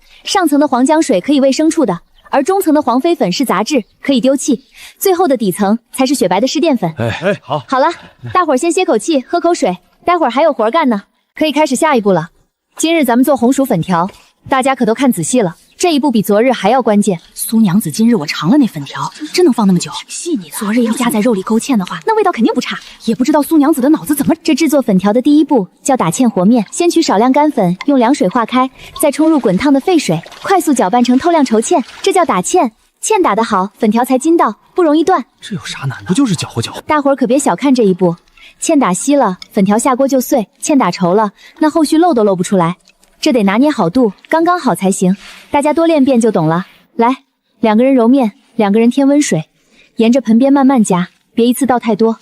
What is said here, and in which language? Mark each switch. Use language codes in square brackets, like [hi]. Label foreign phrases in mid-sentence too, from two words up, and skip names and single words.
[zh] 上層的黃薑水可以餵牲畜的，而中層的黃肥粉是雜質，可以丟棄。最後的底層才是雪白的濕澱粉。好了，大夥兒先歇口氣，喝口水，待會兒還有活幹呢，可以開始下一步了。今日咱們做紅薯粉條，大家可都看仔細了。這一步比昨日還要關鍵。蘇娘子，今日我嘗了那粉条，真能放那么久，挺细腻的。昨日要加在肉里勾芡的话，那味道肯定不差。也不知道苏娘子的腦子怎么…… 这制作粉条的第一步叫打芡和面，先取少量干粉，用凉水化開，再冲入滾燙的沸水，快速攪拌成透亮稠芡，這叫打芡。芡打得好，粉條才筋道，不容易斷。這有啥難的？不就是攪和攪和？大夥兒可別小看這一步，芡打稀了，粉條下鍋就碎；芡打稠了，那後續漏都漏不出來。這得拿捏好度，剛剛好才行。大家多練遍就懂了。來，2個人揉面，2個人添溫水，沿着盆邊慢慢加，別一次倒太多。